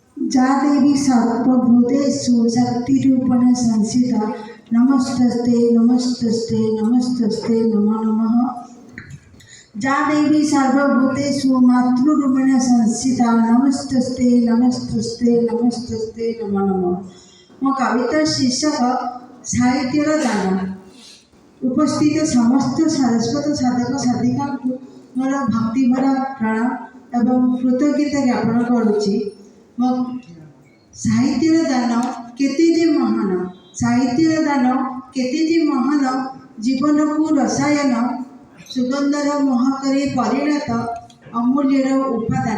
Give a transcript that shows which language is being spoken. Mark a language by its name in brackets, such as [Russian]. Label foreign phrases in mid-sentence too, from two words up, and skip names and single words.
[Sanskrit] जा देवी सर्वभूतेषु शक्तिरूपेण संस्थिता नमस्तस्ते नमस्तस्ते नमस्तस्ते नमो नमः। जा देवी सर्वभूतेषु मातृरूपेण संस्थिता नमस्तस्ते नमस्तस्ते नमस्तस्ते नमो नमः। [Odia] ମୋ କବିତା ଶୀର୍ଷକ ସାହିତ୍ୟର ଦାନ। ଉପସ୍ଥିତ ସମସ୍ତ ସାରସ୍ୱତ ସାଧକ ସାଧିକା ମୋର ଭକ୍ତିଭରା ପ୍ରଣାମ ଏବଂ କୃତଜ୍ଞତା ଜ୍ଞାପନ କରୁଛି। ମୋ ସାହିତ୍ୟର ଦାନ କେତେ ଯେ ମହାନ, ସାହିତ୍ୟର ଦାନ କେତେ ଯେ ମହାନ, ଜୀବନ କୁ ରସାୟନ ସୁଗନ୍ଧର ମହକରେ ପରିଣତ ଅମୂଲ୍ୟର ଉପାଦାନ।